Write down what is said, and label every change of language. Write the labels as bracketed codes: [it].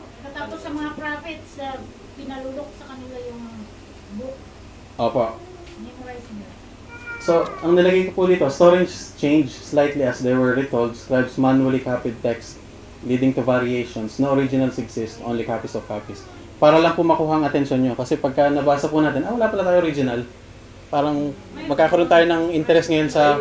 [tl] Tapos sa mga prophets, pinalulok sa kanila yung book. Opo. Memorize nila. So, ang nilagay ko po dito, [en] storage changed slightly as they were retold, scribes manually copied text, leading to variations. No originals exist, only copies of copies. [tl] Para lang po makuha ang atensyon nyo. Kasi pagka nabasa po natin, wala pala tayo original. Parang magkakaroon tayo ng interest ngayon sa...